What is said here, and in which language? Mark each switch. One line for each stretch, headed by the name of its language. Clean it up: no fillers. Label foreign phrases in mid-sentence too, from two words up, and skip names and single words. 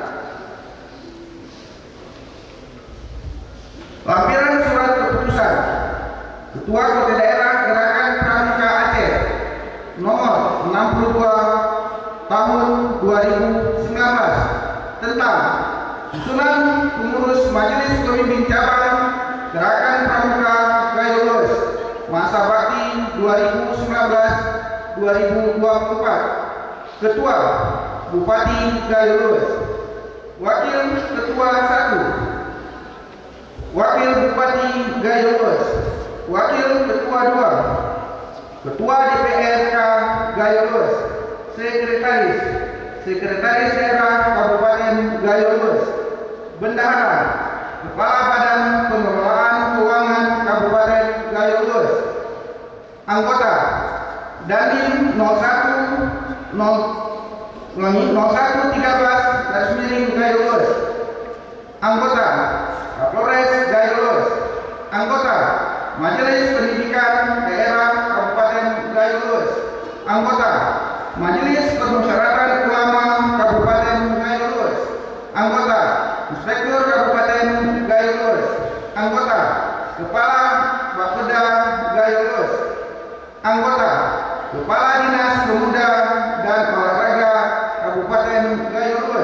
Indonesian: Lampiran surat keputusan Ketua Komite Daerah Gerakan Pramuka Aceh nomor 62 tahun 2019 tentang susunan pengurus Majelis Pembimbing Cabang Gerakan Pramuka Gayowes Masa Bakti 2019-2024. Ketua Bupati Gayowes. Wakil Ketua 1. Wakil Bupati Gayowes. Wakil Ketua 2. Ketua DPRK Gayowes. Sekretaris Daerah Kabupaten Gayowes. Bendahara Kepala Badan Pengelolaan Keuangan Kabupaten Gayowes. Anggota Dandim 0113 Gayowes. Anggota Kapolres Gayowes. Anggota Majelis Pendidikan Daerah Kabupaten Gayowes. Anggota Majelis Permusyawaratan Ulama Kabupaten Gayowes. Anggota Inspektur Kabupaten Gayowes. Anggota Kepala Bapeda Gayowes. Anggota Kepala Dinas Pemuda dan Olahraga Kabupaten Gayowes.